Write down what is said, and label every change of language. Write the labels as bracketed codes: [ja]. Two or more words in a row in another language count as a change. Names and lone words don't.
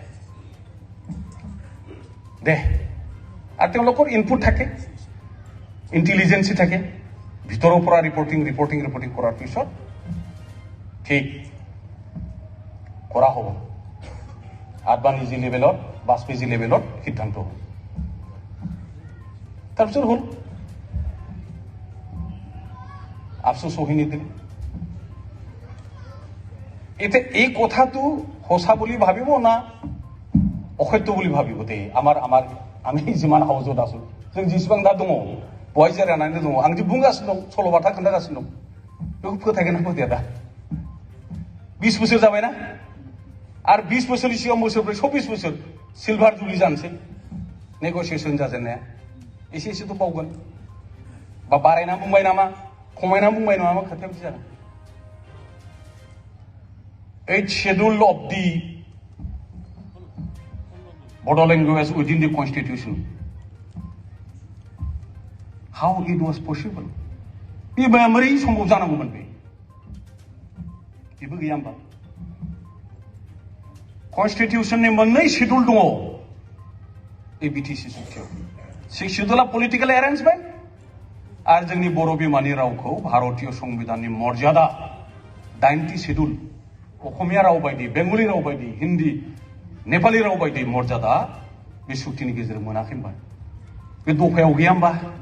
[as] দে আর তেওঁলোকৰ ইনপুট থাকে ইন্টেলিজেন্সি থাকে ভিতৰৰ পৰা ৰিপৰ্টিং কৰাৰ পিছত ঠিক কৰা হ'ব 8 বা 9 লেভেলত 5 কেজি লেভেলত সিদ্ধান্ত হ'ব তাৰপিছত হ'ল আফসোস হৈ নিদিলে এতিয়া এই কথাটো সঁচা বুলি ভাবিব না অসত্য বুলি ভাবিব দে আমি যিমান হাউজত আছো [brx] जों जेसेबां दा दङ बहाय जिरायनानै दङ आं जे बुंगासिनो दं सल'बाथा खोन्थागासिनो दं बेखौ फोथायगोन ना फोथाया दा 20 बोसोर जाबायना आरो 20 बोसोरनि सिगां बोसोरब्रै 24 बोसोर सिलभार जुबलि जानोसै नेगोसिएसन जाजेननाया एसे एसेथ' बावगोन बा बारायना बुंबाय नामा खमायना बुंबाय नामा खोथाया बिदि जागोन [en] 8th schedule of the Bodo language within the constitution. How it was possible? [brx] बे माबोरै सम्भव जानांगौमोन बेबो गैया होमबा कन्स्टिटिउशननि मोननै शिड्युल दङ ए बिटिसि चुक्तियाव 6 शिड्युला पलिटिकल एरेन्जमेन्ट आरो जोंनि बर' बिमानि रावखौ भारतीय संबिधाननि मर्यादा 8टी शिड्युल असमिया राव बायदि बेंगली राव बायदि हिन्दी नेपाली राव बायदि मर्यादा बे चुक्तिनि गेजेरजों मोनाखै होमबा बे दफायाव गैया होमबा